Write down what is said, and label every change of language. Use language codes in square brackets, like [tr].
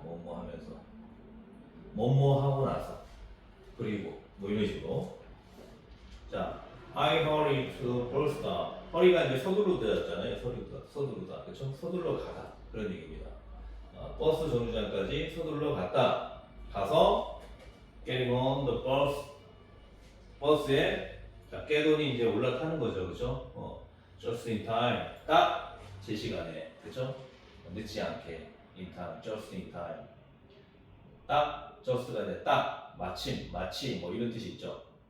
[ko] 뭐뭐 하면서 뭐뭐 하고 나서 그리고 뭐 이런 식으로. [en] 자, I hurry to the bus stop. [ko] hurry가 이제 서두르다잖아요. 서두르다, 그렇죠? 서둘러 가다 그런 얘기입니다. 버스 정류장까지 서둘러 갔다. 가서 [en] getting on the bus. [ko] 버스에 geton이 이제 올라타는 거죠, 그렇죠? [en] just in time. [ko] 딱 제 시간에, 그렇죠? 늦지 않게. [en] in time, just in time. [ko] 딱 just가 이제 딱 마침 뭐 이런 뜻이 있죠.